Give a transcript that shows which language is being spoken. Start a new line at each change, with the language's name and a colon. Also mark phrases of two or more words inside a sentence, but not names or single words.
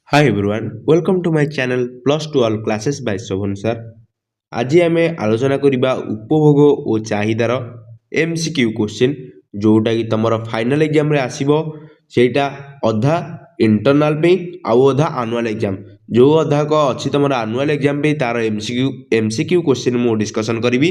English: Hi everyone, welcome to my channel Plus to All Classes by Shobhan sir.
Odia: ଆଜି ଆମେ ଆଲୋଚନା କରିବା ଉପଭୋଗ ଓ ଚାହିଦାର
English: MCQ question
Odia: ଯେଉଁଟାକି ତୁମର
English: final examରେ
Odia: ଆସିବ। ସେଇଟା ଅଧା ଇଣ୍ଟରନାଲ୍ ପାଇଁ ଆଉ ଅଧା
English: annual exam.
Odia: ଯେଉଁ ଅଧାକ ଅଛି ତୁମର
English: annual exam
Odia: ପାଇଁ ତା'ର
English: MCQ question
Odia: ମୁଁ ଡିସ୍କସନ୍ କରିବି।